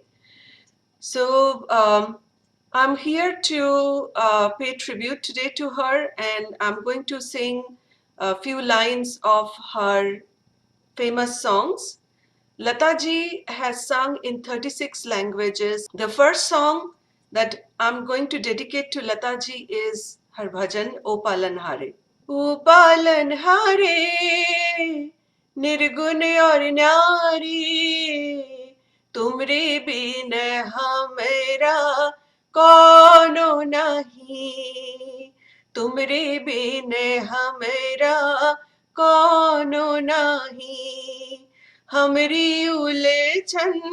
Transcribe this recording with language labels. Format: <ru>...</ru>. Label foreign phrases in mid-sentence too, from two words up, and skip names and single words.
<en>So I'm here to pay tribute today to her, and I'm going to sing a few lines of her famous songs. Lata ji has sung in 36 languages. The first song that I'm going to dedicate to Lata ji is her bhajan, O Palanhare.</en> <hi>O Palanhare, निर्गुण और न्यारी, तुमरे बिन हमरा कौनो नहीं, तुमरे बिन हमरा कौनो नहीं, हमरी उलझन</hi>